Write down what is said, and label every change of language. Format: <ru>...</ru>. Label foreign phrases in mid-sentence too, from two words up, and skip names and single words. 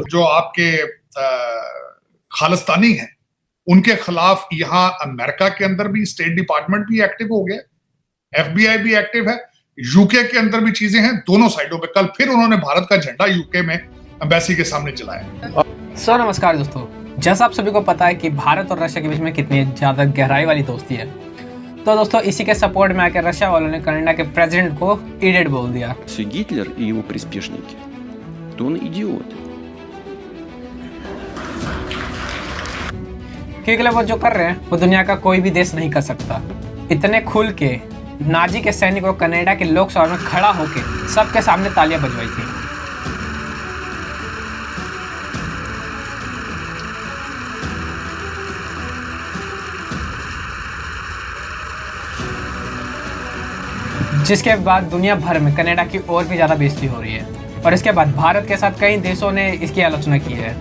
<hi>जो आपके खालिस्तानी हैं उनके खिलाफ यहाँ अमेरिका के अंदर भी स्टेट डिपार्टमेंट भी एक्टिव हो गया, एफबीआई भी एक्टिव है, यूके के अंदर भी चीजें हैं, दोनों साइडों पे। कल फिर उन्होंने भारत का झंडा यूके में एम्बेसी के सामने जलाया। नमस्कार दोस्तों, जैसा आप सभी को पता है कि भारत और रशिया के बीच में कितनी ज़्यादा गहराई वाली दोस्ती है, तो दोस्तों इसी के सपोर्ट में आकर रशिया वालों ने कनाडा के प्रेसिडेंट को इडियट बोल दिया।</hi> <ru>Гитлер и его приспешники, то он идиот.</ru> <hi>क्योंकि वो जो कर रहे हैं वो दुनिया का कोई भी देश नहीं कर सकता। इतने खुल के नाजी के सैनिकों को कनाडा के लोकसभा में खड़ा होकर सबके सामने तालियां बजवाई थी। जिसके बाद दुनिया भर में कनाडा की और भी ज़्यादा बेइज्जती हो रही है, और इसके बाद भारत के साथ कई देशों ने इसकी आलोचना की है।</hi>